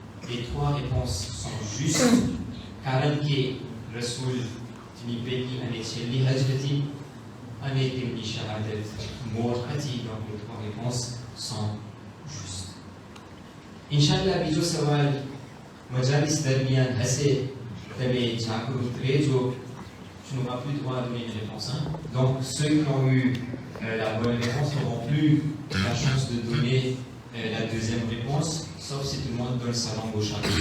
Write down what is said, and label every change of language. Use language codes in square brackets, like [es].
[fr] Les 3 réponses sont justes. [gu] કારણ કે રસૂલની પેલી અને છેલ્લી હજ હતી અને તેમની શહાદત મોર હતી. [fr] Donc les 3 réponses sont justes. [gu] ઇન્શાઅલ્લાહ બીજો સવાલ મજાલિસ દરમિયાન હશે. તમે જાગૃત રહેજો. [fr] Je n'aurai plus droit à donner une réponse. Donc ceux qui ont eu la bonne réponse n'auront plus la chance de donner la deuxième réponse, sauf si tout le monde donne sa langue au chat.